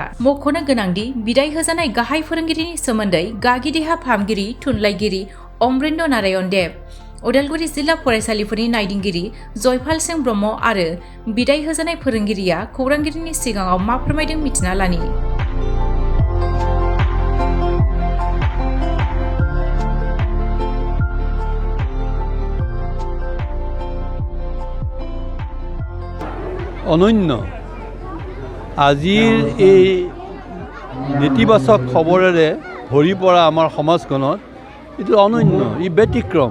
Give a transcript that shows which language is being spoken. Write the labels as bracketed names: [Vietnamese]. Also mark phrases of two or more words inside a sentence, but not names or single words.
[Bodo] मख'नो गोनांदि बिदाय होजानाय गाहाय फोरोंगिरिनि सोमोन्दै गागि देहा फाहामगिरि थुनलाइगिरि अमरेन्द्र नारायण देब, उदालगुरि जिल्ला फरायसालिफोरनि नायदिंगिरि जयपाल सिंह ब्रह्म आरो बिदाय होजानाय फोरोंगिरिया खौरांगिरिनि सिगाङाव मा फोरमायदों मिथिना लानि। [Assamese] অনন্য আজিৰ এই নেতিবাচক খবৰেৰে ভৰি পৰা আমাৰ সমাজখনত এইটো অনন্য, ই ব্যতিক্ৰম।